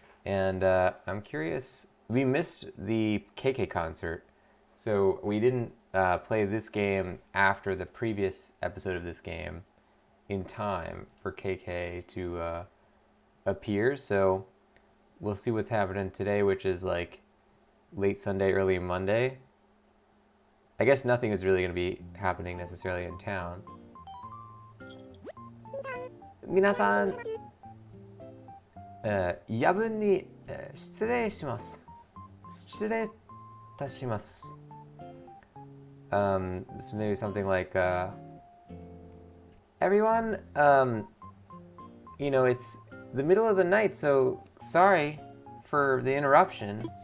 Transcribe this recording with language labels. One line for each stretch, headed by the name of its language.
English: And I'm curious, we missed the KK concert, so we didn't play this game after the previous episode of this game in time for KK to appear. So we'll see what's happening today, which is like late Sunday, early Monday. I guess nothing is really going to be happening necessarily in town.
Japanese: 皆さん、夜分に、失礼します。失礼いたします。
English: This maybe something like, everyone, you know, it's the middle of the night, so sorry for the interruption.